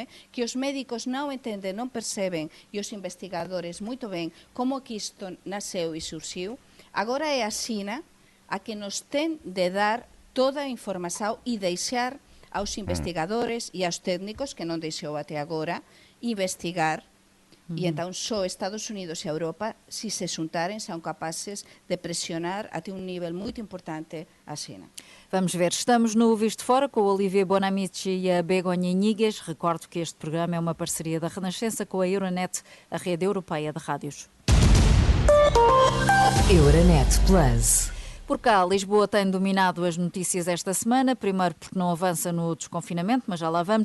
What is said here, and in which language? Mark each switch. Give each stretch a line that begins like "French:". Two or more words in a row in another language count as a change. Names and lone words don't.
Galician: Que os médicos non entenden, non perceben, e os investigadores moito ben como que isto nasceu e surxiu, agora é a China a que nos ten de dar toda a información e deixar aos investigadores e aos técnicos, que non deixou até agora, investigar. E entón só Estados Unidos e Europa, se xuntaren, são capaces de pressionar até un nivel moito importante a China.
Portuguese: Vamos ver, estamos no Visto Fora com o Olivier Bonamici e a Begonha Inigues. Recordo que este programa é uma parceria da Renascença com a Euronet, a rede europeia de rádios. Euronet Plus. Por cá, Lisboa tem dominado as notícias esta semana, primeiro porque não avança no desconfinamento, mas já lá vamos.